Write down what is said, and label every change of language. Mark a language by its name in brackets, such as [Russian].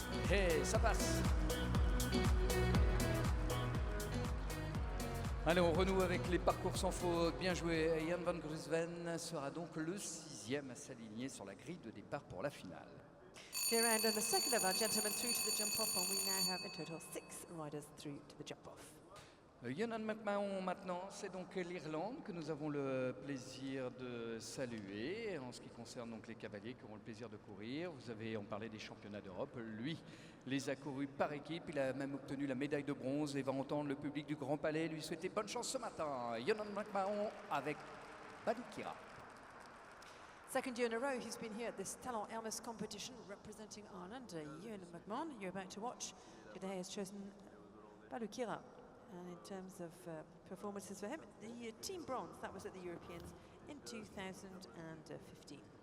[French] Et ça passe. Allez, on renoue avec les parcours sans faute. Bien joué. Jan van Gruisven sera donc le 6e à s'aligner sur la grille de départ pour la finale. [English] Clear round and the second of our gentlemen through to the jump-off, and we now have in total 6 riders through to the jump-off. [French] Yonan McMahon maintenant, c'est donc l'Irlande que nous avons le plaisir de saluer. En ce qui concerne donc les cavaliers qui auront le plaisir de courir, on parlait des championnats d'Europe, lui les a courus par équipe, il a même obtenu la médaille de bronze et va entendre le public du Grand Palais lui souhaiter bonne chance ce matin. Yonan McMahon avec Balukira. [English] Second year in a row he's been here at this Talon Elmas competition representing Ireland. Ewan McMahon, you're about to watch, today has chosen Balukira. And in terms of performances for him, the team bronze, that was at the Europeans in 2015.